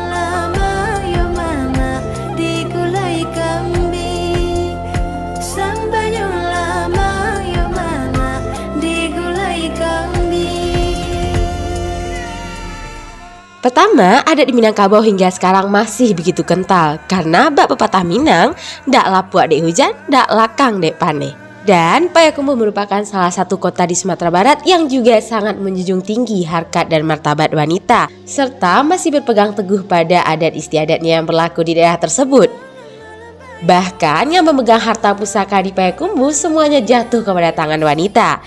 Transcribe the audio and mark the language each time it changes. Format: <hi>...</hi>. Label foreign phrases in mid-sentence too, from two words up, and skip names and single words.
<id>Pertama, adat di Minangkabau hingga sekarang masih begitu kental karena bak pepatah Minang,</id> <min>dak lapuak dek hujan, dak lakang dek pane.</min> <id>Dan Payakumbuh merupakan salah satu kota di Sumatera Barat yang juga sangat menjunjung tinggi harkat dan martabat wanita, serta masih berpegang teguh pada adat istiadatnya yang berlaku di daerah tersebut. Bahkan yang memegang harta pusaka di Payakumbuh semuanya jatuh kepada tangan wanita.</id>